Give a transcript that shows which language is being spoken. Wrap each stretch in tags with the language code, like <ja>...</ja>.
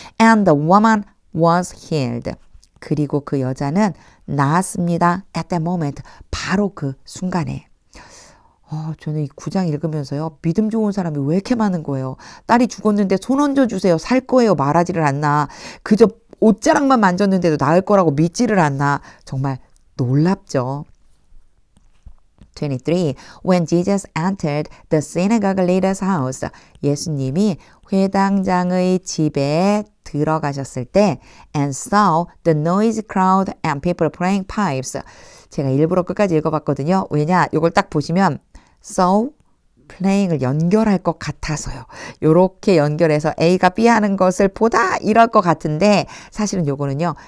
<en>And the woman was healed.</en> <ko>그리고 그 여자는 나았습니다.</ko> <en>At that moment.</en> <ko>바로 그 순간에. 저는 이 9장 읽으면서요. 믿음 좋은 사람이 왜 이렇게 많은 거예요. 딸이 죽었는데 손 얹어주세요. 살 거예요. 말하지를 않나. 그저 옷자락만 만졌는데도 나을 거라고 믿지를 않나. 정말 놀랍죠. 23. When Jesus entered the synagogue leader's house. 예수님이 회당장의 집에 들어가셨을 때</ko> <en>and saw the noisy crowd and people playing pipes.</en> <ko>제가 일부러 끝까지 읽어봤거든요. 왜냐? 이걸 딱 보시면 saw 플레잉을 연결할 것 같아서요. 요렇게 연결해서 A가 B 하는 것을 보다 이럴 것 같은데 사실은 요거는요.</ko>